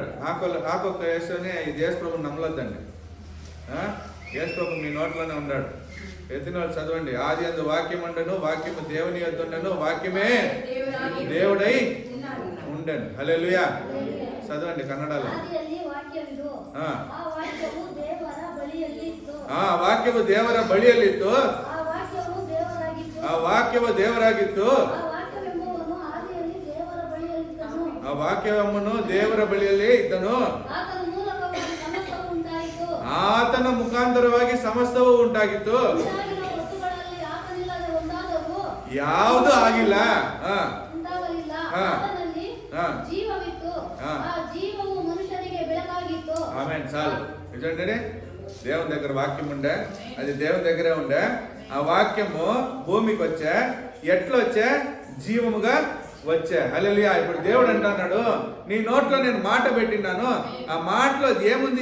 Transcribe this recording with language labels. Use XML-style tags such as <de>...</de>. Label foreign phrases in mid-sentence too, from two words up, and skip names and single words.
<te>ఆకొక్క యేసుని ఇది యేసు ప్రభు నమ్మలొద్దండి. యేసు ప్రభు మీ నోట్లోనే ఉన్నాడు. ఎత్తిన వాళ్ళు చదవండి. ఆది అందు వాక్యం ఉండను, వాక్యము దేవుని యొద్ద ఉండను, వాక్యమే దేవుడై ఉండను. హల్లెలూయా. చదవండి కన్నడలో.</te> <kn>ಆ ವಾಕ್ಯವು ದೇವರ ಬಳಿಯಲ್ಲಿತ್ತು, ಆ ವಾಕ್ಯವು ದೇವರಾಗಿತ್ತು, ಆ ವಾಕ್ಯವನ್ನು ದೇವರ ಬಳಿಯಲ್ಲಿ ಇದ್ದನು, ಆತನ ಮುಖಾಂತರವಾಗಿ ಸಮಸ್ತವೂ ಉಂಟಾಗಿತ್ತು, ಯಾವುದು ಆಗಿಲ್ಲ. ಜೀವವಿತ್ತು, ಆ ಜೀವವು ಮನುಷ್ಯರಿಗೆ ಬೆಳಕಾಗಿತ್ತು,</kn> <te>ఆమె చాలు. నిజంటే దేవుని దగ్గర వాక్యం ఉండే, అది దేవుని దగ్గరే ఉండే. ఆ వాక్యము భూమికి వచ్చా, ఎట్లా వచ్చా? జీవముగా వచ్చా. హల్లెలూయా. ఇప్పుడు దేవుడు అంటున్నాడు, నీ నోట్లో నేను మాట పెట్టినాను, ఆ మాటలో ఏముంది?</te>